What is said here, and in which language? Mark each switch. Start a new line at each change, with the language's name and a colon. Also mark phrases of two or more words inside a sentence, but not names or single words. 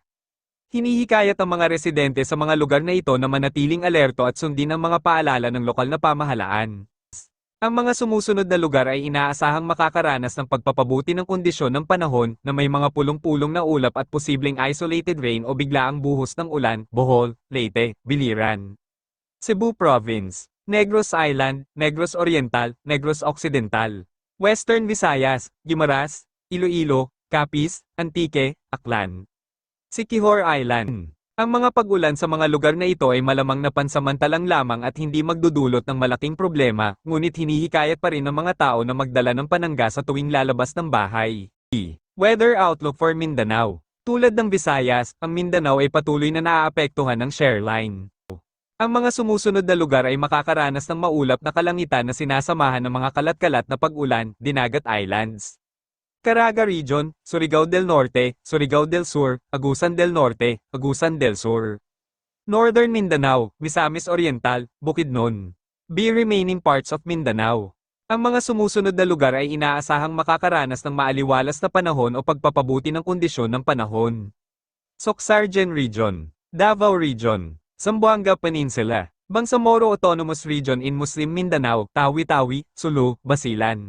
Filipino: Hinihikayat ang mga residente sa mga lugar na ito na manatiling alerto at sundin ang mga paalala ng lokal na pamahalaan. Ang mga sumusunod na lugar ay inaasahang makakaranas ng pagpapabuti ng kondisyon ng panahon na may mga pulong-pulong na ulap at posibleng
English: isolated rain
Filipino: o biglaang buhos ng ulan, Bohol, Leyte, Biliran, Cebu Province, Negros Island, Negros Oriental, Negros Occidental, Western Visayas, Guimaras, Iloilo, Capiz, Antique, Aklan, Siquijor Island. Ang mga pag-ulan sa mga lugar na ito ay malamang na pansamantalang lamang at hindi magdudulot ng malaking problema, ngunit hinihikayat pa rin ng mga tao na magdala ng panangga sa tuwing lalabas ng bahay.
English: Weather Outlook for Mindanao.
Filipino: Tulad ng Visayas, ang Mindanao ay patuloy na naaapektuhan ng shareline. Ang mga sumusunod na lugar ay makakaranas ng maulap na kalangitan na sinasamahan ng mga kalat-kalat na pag-ulan, Dinagat Islands, Caraga Region, Surigao del Norte, Surigao del Sur, Agusan del Norte, Agusan del Sur, Northern Mindanao, Misamis Oriental, Bukidnon,
English: remaining parts of Mindanao.
Filipino: Ang mga sumusunod na lugar ay inaasahang makakaranas ng maaliwalas na panahon o pagpapabuti ng kondisyon ng panahon. Soxargen Region, Davao Region, Zamboanga Peninsula, Bangsamoro Autonomous Region in Muslim Mindanao, Tawi-Tawi, Sulu, Basilan.